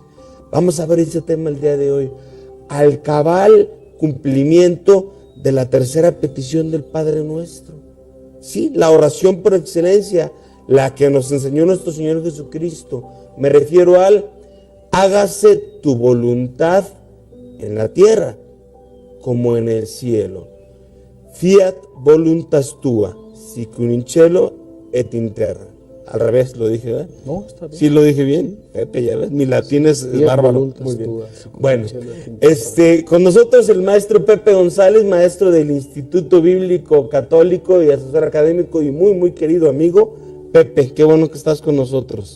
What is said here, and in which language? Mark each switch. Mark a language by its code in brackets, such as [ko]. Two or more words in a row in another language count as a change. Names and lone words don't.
[es] Vamos a ver ese tema el día de hoy, al cabal cumplimiento de la tercera petición del Padre Nuestro. Sí, la oración por excelencia, la que nos enseñó nuestro Señor Jesucristo. Me refiero al hágase tu voluntad en la tierra como en el cielo. [la] Fiat voluntas tua, sicut in cielo et in terra. [es] Al revés lo dije, ¿verdad? No, está bien. ¿Sí lo dije bien? Pepe, ya ves, mi latín es bárbaro. Muy bien. Bueno, con nosotros el maestro Pepe González, maestro del Instituto Bíblico Católico y asesor académico y muy, muy querido amigo. Pepe, qué bueno que estás con nosotros.